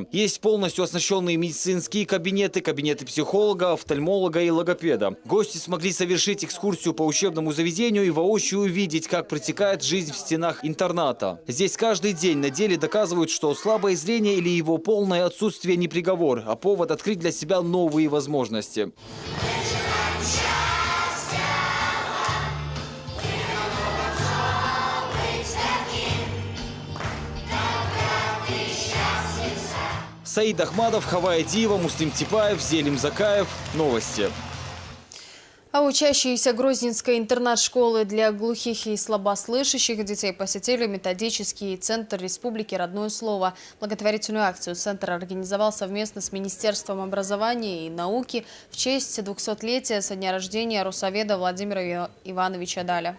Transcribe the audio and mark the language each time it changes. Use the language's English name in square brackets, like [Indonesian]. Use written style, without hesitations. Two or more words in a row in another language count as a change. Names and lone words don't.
[Russian] Есть полностью оснащенные медицинские кабинеты, кабинеты психолога, офтальмолога и логопеда. Гости смогли совершить экскурсию по учебному заведению и воочию увидеть, как протекает жизнь в стенах интерната. Здесь каждый день на деле доказывают, что слабое зрение или его полное отсутствие не приговор, а повод открыть для себя новые возможности. Саид Ахмадов, Хавая Диева, Муслим Типаев, Зелим Закаев. Новости. А учащиеся Грозненской интернат-школы для глухих и слабослышащих детей посетили методический центр Республики «Родное слово». Благотворительную акцию центр организовал совместно с Министерством образования и науки в честь 200-летия со дня рождения русоведа Владимира Ивановича Даля.